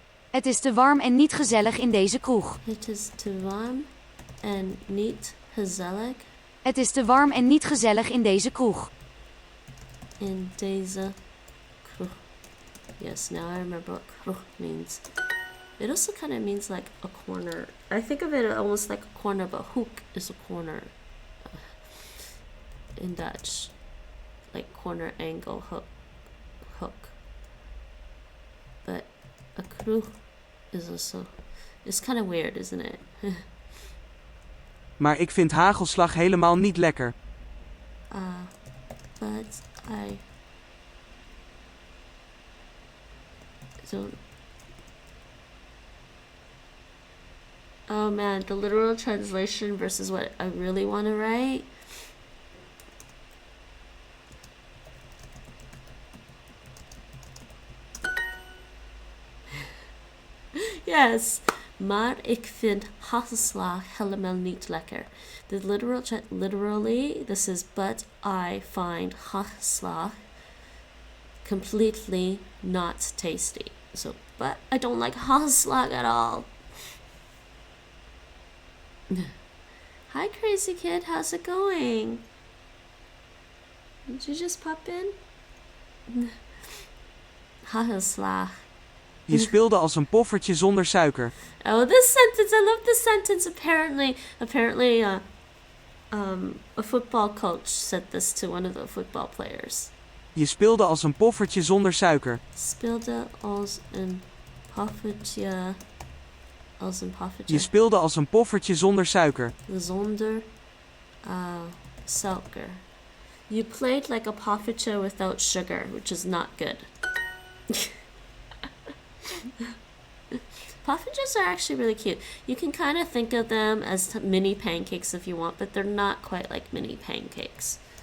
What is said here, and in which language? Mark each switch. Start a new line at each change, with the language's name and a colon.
Dutch: Het is te warm en niet gezellig in deze kroeg. Het is te warm en niet gezellig Het is te warm en niet gezellig in deze kroeg. in deze kroeg.
English: Yes, now I remember what kroeg means. It also kind of means like a corner. I think of it almost like a corner, but hoek is a corner in Dutch. Like corner, angle, hook. But a kroeg is also... It's kind of weird, isn't it?
Dutch: Maar ik vind hagelslag helemaal niet lekker.
English: But I don't... Oh man, the literal translation versus what I really want to write.
Dutch: Yes, maar ik vind hagelslag helemaal niet lekker.
English: The literally, this is but I find hagelslag completely not tasty. So, but I don't like hagelslag at all. Hi, crazy kid. How's it going? Did you just pop in?
Dutch: Hagelslag. Je speelde als een poffertje zonder suiker.
English: Oh, this sentence! I love this sentence. Apparently, a football coach said this to one of the football players.
Dutch: Je speelde als een poffertje zonder suiker. Speelde als een poffertje. Je speelde als een poffertje zonder suiker. Zonder suiker.
English: You played like a poffertje without sugar, which is not good. Poffertjes are actually really cute. You can kind of think of them as mini pancakes if you want, but they're not quite like mini pancakes.